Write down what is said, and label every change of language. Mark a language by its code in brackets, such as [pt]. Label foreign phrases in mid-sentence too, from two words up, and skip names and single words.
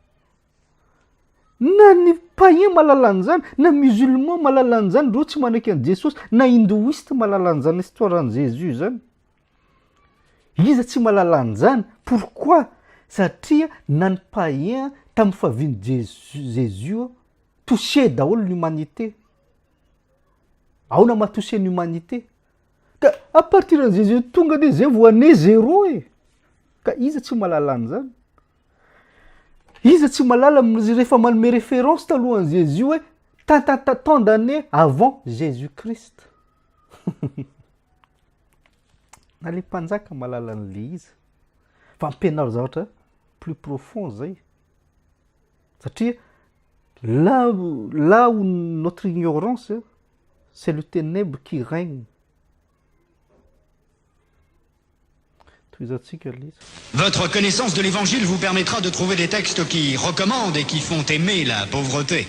[mg] Na ny païen malala an'izany, na musulman malala an'izany, reo tsy manaiky an' Jesosy, na hindouiste malala an'izany histoire an' Jésus zany. Iza tsy malala an'izany? Pourquoi? Satria na ny païen tamin'ny fahavian'i Jésus touché daholo l'humanité. Ahoana mahatouché ny humanité? Ka [fr] à partir de [mg] Jésus tonga de zay vao ane zéro e. Ka iza tsy malala an'izany? Iza tsy malala rehefa manome référence talohan'i Jésus hoe [fr] tant d'années avant Jésus-Christ. [mg] Na le mpanjaka malala an'le izy. Fa ampianaro zavatra [fr] plus profond [mg] zay. [fr] Satria là où notre ignorance, c'est le ténèbre qui règne. Votre connaissance de l'évangile vous permettra de trouver des textes qui recommandent et qui font aimer la pauvreté.